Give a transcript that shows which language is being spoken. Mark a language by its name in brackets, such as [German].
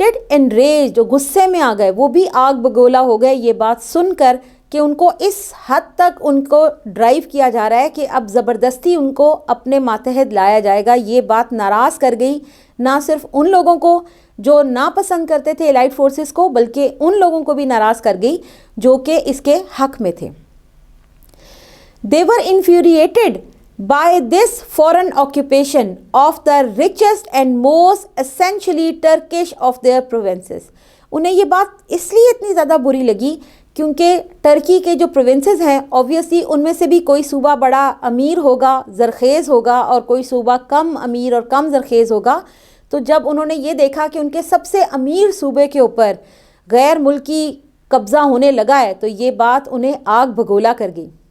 [Urdu] انریجڈ، جو غصے میں آ گئے، وہ بھی آگ بگولا ہو گئے یہ بات سن کر کہ ان کو اس حد تک ان کو ڈرائیو کیا جا رہا ہے کہ اب زبردستی ان کو اپنے ماتحت لایا جائے گا. یہ بات ناراض کر گئی نہ صرف ان لوگوں کو جو ناپسند کرتے تھے الائڈ فورسز کو، بلکہ ان لوگوں کو بھی ناراض کر گئی جو کہ اس کے حق میں تھے. [English] They were infuriated by this foreign occupation of the richest and most essentially Turkish of their provinces. [Urdu] انہیں یہ بات اس لیے اتنی زیادہ بری لگی کیونکہ ٹرکی کے جو پروونسز ہیں اوبویسلی ان میں سے بھی کوئی صوبہ بڑا امیر ہوگا، زرخیز ہوگا، اور کوئی صوبہ کم امیر اور کم زرخیز ہوگا. تو جب انہوں نے یہ دیکھا کہ ان کے سب سے امیر صوبے کے اوپر غیر ملکی قبضہ ہونے لگا ہے تو یہ بات انہیں آگ بگولا کر گئی.